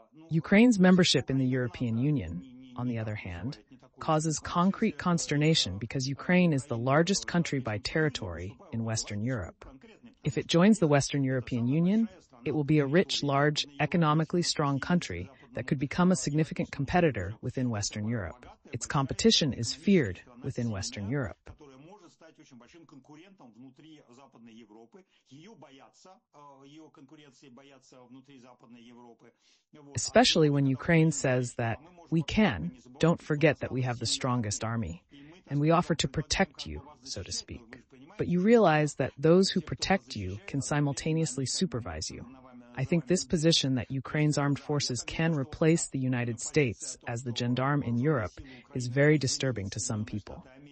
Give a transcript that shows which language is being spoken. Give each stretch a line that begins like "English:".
English: Ukraine's membership in the European Union, on the other hand, causes concrete consternation because Ukraine is the largest country by territory in Western Europe. If it joins the Western European Union, it will be a rich, large, economically strong country that could become a significant competitor within Western Europe. Its competition is feared within Western Europe.
Russian: очень большим конкурентом внутри Западной Европы. Ее боятся, ее конкуренции боятся внутри Западной Европы.
English: Especially when Ukraine says that we don't forget that we have the strongest army, and we offer to protect you, so to speak. But you realize that those who protect you can simultaneously supervise you. I think this position that Ukraine's armed forces can replace the United States as the gendarme in Europe is very disturbing to some people.